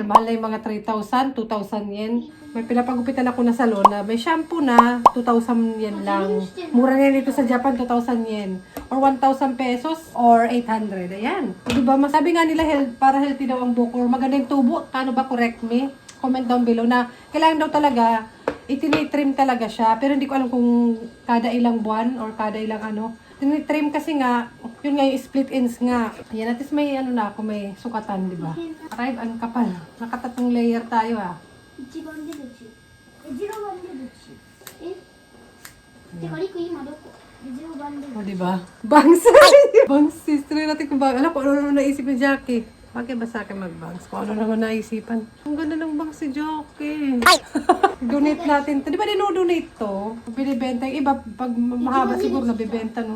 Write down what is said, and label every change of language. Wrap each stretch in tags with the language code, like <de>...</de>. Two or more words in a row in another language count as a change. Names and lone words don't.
<tl>Mahal na yung mga 3,000, 2,000 yen. May pinapagupitan ako na salon na may shampoo na 2,000 yen lang. Mura na dito sa Japan, 2,000 yen. Or 1,000 pesos or 800. Ayan. Diba? Masabi nga nila para healthy daw ang buhok or maganda yung tubo. Paano ba?</tl> <en>Correct me? Comment down below</en> <tl>na kailangan daw talaga itinitrim talaga siya. Pero hindi ko alam kung kada ilang buwan or kada ilang ano. Tinitrim kasi nga, yun nga yung</tl> <en>split ends</en> <tl>nga. Yan, at least may ano na ako, may sukatan, di ba? Arrive, ang kapal. Nakatatong layer tayo ah.</tl> <ja>一番出口。0番出口。てか、リク今どこ ?0 番出口。</ja> <tl>O, di ba? Bangs! Bangs, sister natin kung ano kung ano naisip ni Jackie. Bakit ba sa akin mag-bangs? Kung ano naman naisipan. Ang ganda ng bangs si Jackie. Donate natin to. Di ba dinodonate to? Binibenta yung iba, pag mahaba siguro nabibenta, no?</tl>